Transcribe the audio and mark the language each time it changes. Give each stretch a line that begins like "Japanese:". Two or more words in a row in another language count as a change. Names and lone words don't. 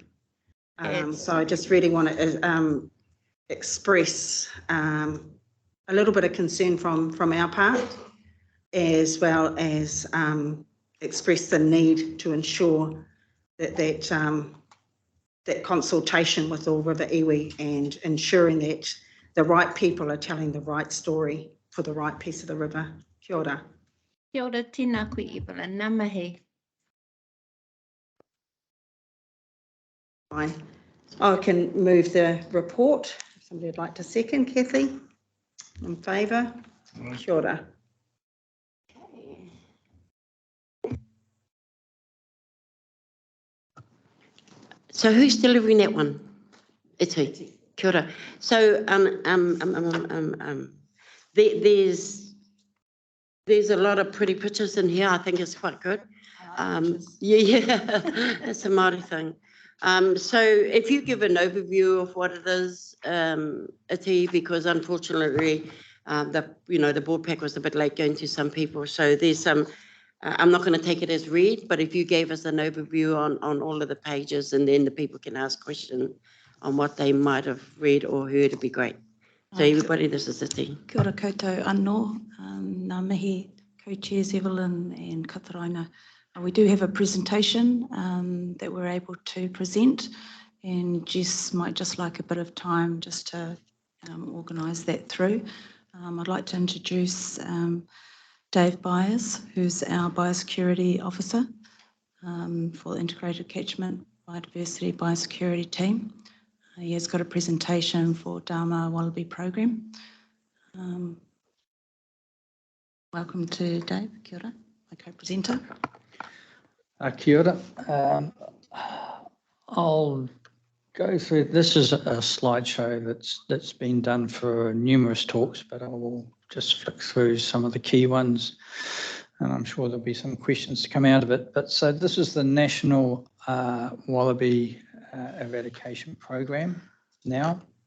English: So I just really want to express a little bit of concern from our part, as well as express the need to ensure that consultation with all river iwi and ensuring that the right people are telling the right story for the right piece of the river.
Māori: Kia ora. Kia ora, tēnā koe, Evelyn. Nā mihi.
English: Fine. I can move the report. If somebody would like to second, Kathy, in favour.
Māori: Kia ora.
English: So who's delivering that one? It's who.
Māori: Kia ora.
English: So there's a lot of pretty pictures in here. I think it's quite good. Yeah, it's a Māori thing. So if you give an overview of what it is, Iti, because unfortunately, the board pack was a bit late going to some people. So there's some, I'm not going to take it as read, but if you gave us an overview on all of the pages, and then the people can ask questions on what they might have read or heard, it'd be great. So everybody, this is Iti.
Māori: Kia ora koutou anō, ngā mihi,
English: co-chairs Evelyn and Kataraina. We do have a presentation that we're able to present, and Jess might just like a bit of time just to organise that through. I'd like to introduce Dave Byers, who's our Biosecurity Officer for the Integrated Catchment Biodiversity Biosecurity Team. He has got a presentation for Dharma Wallaby Program. Welcome to Dave.
Māori: Kia ora,
English: my co-presenter.
Māori: Kia ora.
English: I'll go through, this is a slideshow that's been done for numerous talks, but I will just flick through some of the key ones, and I'm sure there'll be some questions to come out of it. But so this is the National Wallaby Eradication Program now.